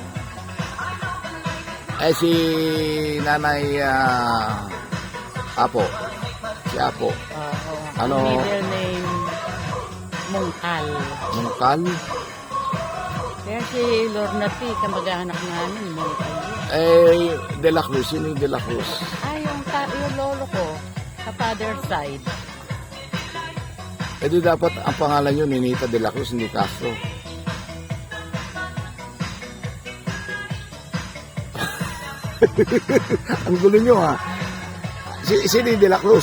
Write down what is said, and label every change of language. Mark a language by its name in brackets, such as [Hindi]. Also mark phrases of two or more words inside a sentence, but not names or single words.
[Filipino] Si nanay Apo. Si Apo. Oo. Ano? Ang [English] middle name, [Filipino] Mungkal. Mungkal? Kaya si Lorna P, kamag-anak namin, Mungkal. De La Cruz. Sino yung De La Cruz? Yung lolo ko, sa [English] father side. [Filipino] Di dapat ang pangalan nyo, Ninita De La Cruz, hindi Castro. Ang gulo nyo sino yung De La Cruz?